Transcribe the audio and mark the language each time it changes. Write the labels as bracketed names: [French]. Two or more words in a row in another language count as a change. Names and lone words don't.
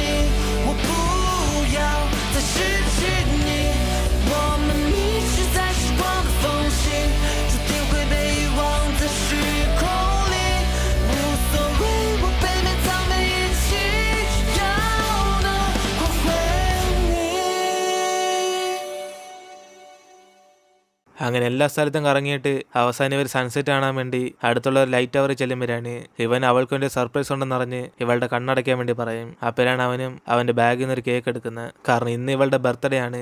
[Chinese] 我不要再失去你。我们迷失在时光的缝隙，注定会被遗忘在时空里。无所谓，我背面藏在一起，只要能还回你。 [Malayalam] അങ്ങനെ എല്ലാ സ്ഥലത്തും കറങ്ങിയിട്ട് അവസാനം ഇവർ സൺസെറ്റ് കാണാൻ വേണ്ടി അടുത്തുള്ള ഒരു ലൈറ്റ് ടവറിൽ ചെല്ലുമ്പോഴാണ് ഇവൻ അവൾക്ക് വേണ്ടി സർപ്രൈസ് ഉണ്ടെന്ന് പറഞ്ഞ് ഇവളുടെ കണ്ണടയ്ക്കാൻ വേണ്ടി പറയും. അപ്പോഴാണ് അവനും അവന്റെ ബാഗിൽ നിന്ന് ഒരു കേക്ക് എടുക്കുന്നത്. കാരണം ഇന്ന് ഇവളുടെ ബർത്ത്ഡേ ആണ്.